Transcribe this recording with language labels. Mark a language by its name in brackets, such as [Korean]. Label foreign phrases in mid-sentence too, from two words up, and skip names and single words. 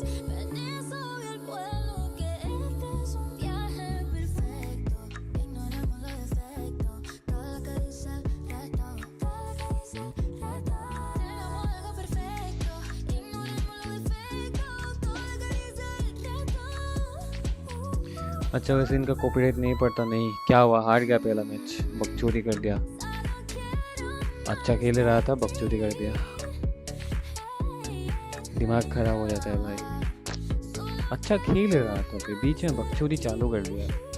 [Spanish] Venís obvio el vuelo, que este es un viaje perfecto. Ignoramos los defectos, todo lo que dice el resto, todo lo que dice el resto. Tenemos algo perfecto, ignoremos los defectos, todo lo que dice el resto. [Hindi] अच्छा वैसे इनका कॉपीराइट नहीं पड़ता नहीं क्या हुआ हार गया पहला मैच बकचोदी कर दिया अच्छा खेल रहा था बकचोदी कर दिया दिमाग खराब हो जाता है भाई अच्छा खेल रहा था फिर बीच में बकचोदी चालू कर दिया